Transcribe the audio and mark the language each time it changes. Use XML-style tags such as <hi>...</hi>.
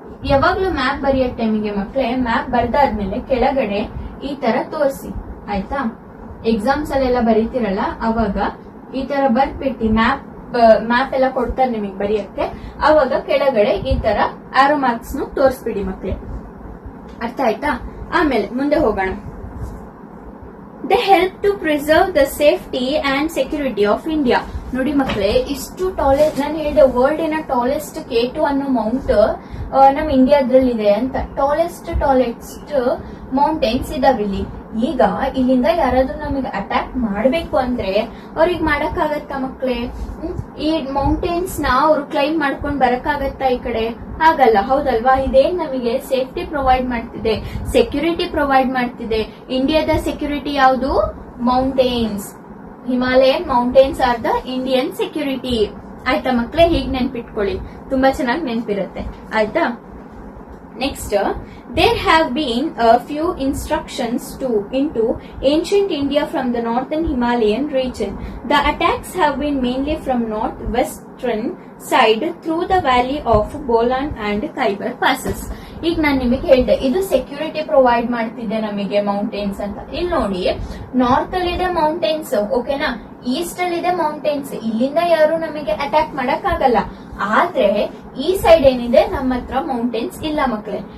<kn>ಯಾವಾಗ್ಲೂ ಮ್ಯಾಪ್ ಬರೆಯೋ ಟೈಮಿಗೆ ಮಕ್ಕಳೇ, ಮ್ಯಾಪ್ ಬರ್ದಾದ್ಮೇಲೆ ಕೆಳಗಡೆ ಈ ತರ ತೋರಿಸಿ. ಆಯ್ತಾ? ಎಕ್ಸಾಮ್ಸ್ ಅಲ್ಲೆಲ್ಲ ಬರೀತಿರಲ್ಲ, ಅವಾಗ ಈ ತರ ಬರ್ಬಿಟ್ಟು ಮ್ಯಾಪ್ ಎಲ್ಲ ಕೊಡ್ತಾರೆ ನಿಮಗೆ ಬರೆಯಕ್ಕೆ. ಅವಾಗ ಕೆಳಗಡೆ ಈ ತರ ಆರೋ ಮಾರ್ಕ್ಸ್ ತೋರಿಸ್ಬಿಡಿ ಮಕ್ಕಳೇ. ಅರ್ಥ ಆಯ್ತಾ? ಆಮೇಲೆ ಮುಂದೆ ಹೋಗೋಣ.</kn> <en>They help to preserve the safety and security of India.</en> <kn>ನೋಡಿ ಮಕ್ಕಳೇ, ಇಷ್ಟು ಟಾಲೆಸ್ಟ್, ನಾನು ಹೇಳಿದೆ ವರ್ಲ್ಡ್ ಟಾಲೆಸ್ಟ್ K2 ಅನ್ನೋ ಮೌಂಟ್ ನಮ್ ಇಂಡಿಯಾದ್ರಲ್ಲಿದೆ ಅಂತ. Tallest mountains ಇದಾವಿಲ್ಲಿ. ಈಗ ಇಲ್ಲಿಂದ ಯಾರಾದ್ರೂ ನಮಗೆ ಅಟ್ಯಾಕ್ ಮಾಡ್ಬೇಕು ಅಂದ್ರೆ ಅವ್ರಿಗೆ ಮಾಡಕ್ಕಾಗತ್ತಾ ಮಕ್ಕಳೇ? ಈ ಮೌಂಟೇನ್ಸ್ ನ ಅವ್ರು ಕ್ಲೈಮ್ ಮಾಡ್ಕೊಂಡ್ ಬರಕ್ಕಾಗತ್ತಾ ಈ ಕಡೆ? ಹಾಗಲ್ಲ, ಹೌದಲ್ವಾ? ಇದೇನ್ ನಮಗೆ ಸೇಫ್ಟಿ ಪ್ರೊವೈಡ್ ಮಾಡ್ತಿದೆ, ಸೆಕ್ಯೂರಿಟಿ ಪ್ರೊವೈಡ್ ಮಾಡ್ತಿದೆ. ಇಂಡಿಯಾದ ಸೆಕ್ಯೂರಿಟಿ ಯಾವುದು? Mountains.</kn> <en>Himalayan mountains are the Indian security.</en> <kn>ಆಯ್ತಾ ಮಕ್ಕಳೇ? ಹೀಗ್ ನೆನ್ಪಿಟ್ಕೊಳ್ಳಿ, ತುಂಬಾ ಚೆನ್ನಾಗಿ ನೆನ್ಪಿರುತ್ತೆ. ಆಯ್ತಾ?</kn> <en>Next, there have been a few instructions into ancient India from the northern Himalayan region. The attacks have been mainly from northwestern side through the valley of Bolan and Khyber passes.</en> <kn>ಈಗ ನಾನು ನಿಮಗೆ ಹೇಳಿದೆ, ಇದು security provide ಮಾಡ್ತಿದೆ ನಮಗೆ mountains ಅಂತ. ಇಲ್ಲಿ ನೋಡಿ, ನಾರ್ತ್ ಅಲ್ಲಿ ಇದೆ ಮೌಂಟೇನ್ಸ್. ಓಕೆನಾ? ಈಸ್ಟ್ ಅಲ್ಲಿ ಇದೆ ಮೌಂಟೇನ್ಸ್. ಇಲ್ಲಿಂದ ಯಾರು ನಮಗೆ ಅಟ್ಯಾಕ್ ಮಾಡಕ್ ಆಗಲ್ಲ. ಆದ್ರೆ ಈ ಸೈಡ್ ಏನಿದೆ, ನಮ್ಮ ಹತ್ರ ಮೌಂಟೇನ್ಸ್ ಇಲ್ಲ ಮಕ್ಕಳೇ.</kn>